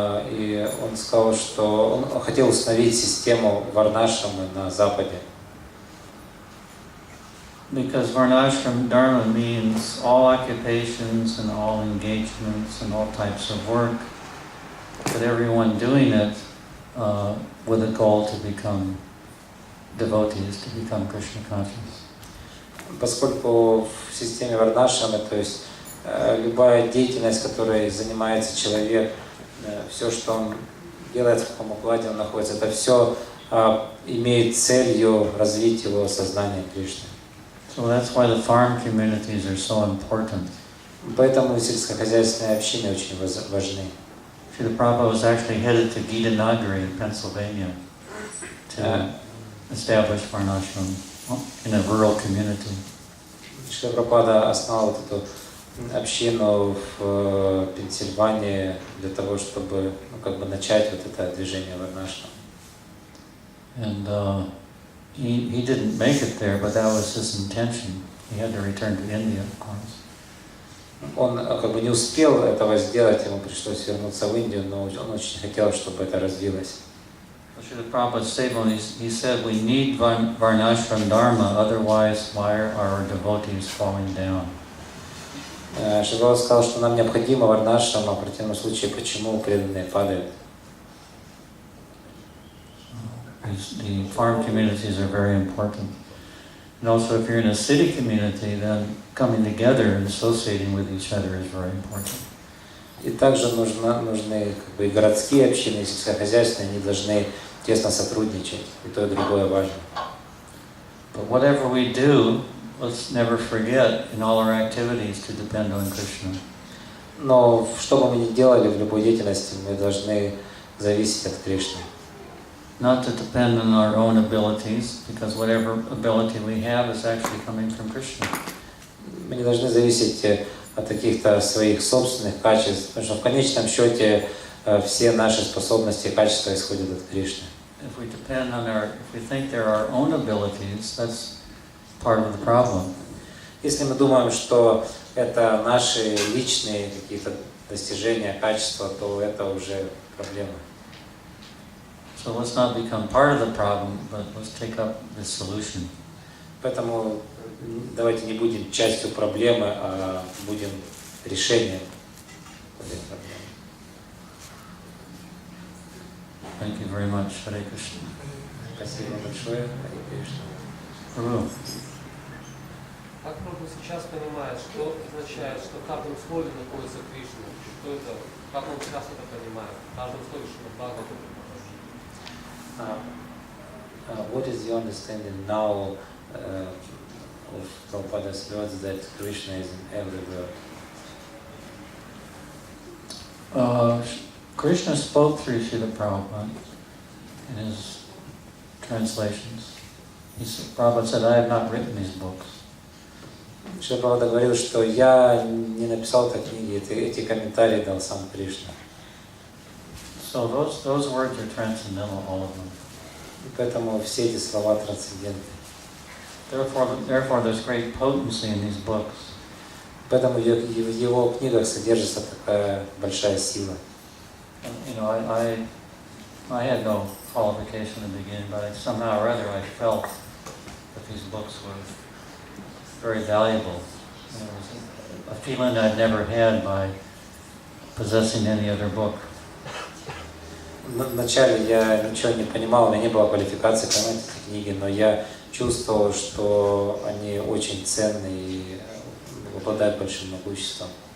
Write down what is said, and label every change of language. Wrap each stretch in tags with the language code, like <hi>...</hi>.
<ru>И он сказал, что он хотел установить систему варнашрамы на Западе.</ru> <en>Because Varnashram Dharma means all occupations and all engagements and all types of work, but everyone doing it with a goal to become devotees, to become Krishna conscious.</en> <ru>Поскольку в системе варнашрамы, то есть любая деятельность, которой занимается человек, все, что он делает, в каком укладе он находится, это все имеет целью развить его сознание Кришны.</ru> <en>So that's why the farm communities are so important.</en> <ru>Поэтому сельскохозяйственные общины очень важны.</ru> <en>Srila Prabhu was actually headed to Gitanagari in Pennsylvania to establish Varnashram in a rural community.</en> <ru>Шрила Прабхупада основал вот эту общину в Пенсильвании для того, чтобы начать вот это движение Варнашрам.</ru> <en>And he didn't make it there, but that was his intention. He had to return to India, of course.</en> <ru>Он не успел этого сделать, ему пришлось вернуться в Индию, но он очень хотел, чтобы это развилось.</ru> <en>Srila Prabhupada's statement, he said, we need Varnashram Dharma, otherwise why are our devotees falling down?</en> <ru>Шрила сказал, что нам необходимо варнашрама, в противном случае, почему преданные падают.</ru> <en>The farm communities are very important. And also if you're in a city community, then coming together and associating with each other is very important.</en> <ru>И также нужны и городские общины, и сельскохозяйственные, они должны тесно сотрудничать, и то, и другое важно.</ru> <en>But whatever we do, let's never forget in all our activities to depend on Krishna.</en> <ru>Но что бы мы ни делали в любой деятельности, мы должны зависеть от Кришны.</ru> <en>Not to depend on our own abilities, because whatever ability we have is actually coming from Krishna.</en> <ru>Мы не должны зависеть от каких-то своих собственных качеств, потому что в конечном счете все наши способности и качества исходят от Кришны.</ru> <en>If we depend on if we think they're our own abilities, that's part of the problem.</en> <ru>Если мы думаем, что это наши личные какие-то достижения, качества, то это уже проблема.</ru> <en>So let's not become part of the problem, but let's take up the solution.</en> <ru>Поэтому давайте не будем частью проблемы, а будем решением этой проблемы.</ru> <en>Thank you very much. Hare Krishna.</en> <ru>Спасибо большое. Харе Кришна.</ru> <en>Prabhu.</en> <ru>Как Прабху сейчас понимает, что означает, что в каждом слове находится Кришна? Что это? Как он сейчас это понимает? В каждом слове Шримад Бхагавата.</ru> <en>What is your understanding now of Prabhupada's words that Krishna is in every word? Krishna spoke through Srila Prabhupada in his translations. Prabhupada said, I have not written these books.</en> <ru>Шрила Прабхупада говорил, что я не написал этой книги, эти комментарии дал сам Кришна.</ru> <en>So those words are transcendental, all of them.</en> <ru>Поэтому все эти слова трансцендентны.</ru> <en>Therefore, there's great potency in these books.</en> <ru>Поэтому в его книгах содержится такая большая сила.</ru> <en>You know, I had no qualification in the beginning, but somehow or other I felt that these books were very valuable. It was a feeling I'd never had by possessing any other book.</en> <ru>Вначале я ничего не понимал, у меня не было квалификации понимать эти книги, но я чувствовал, что они очень ценны и обладают большим могуществом.</ru>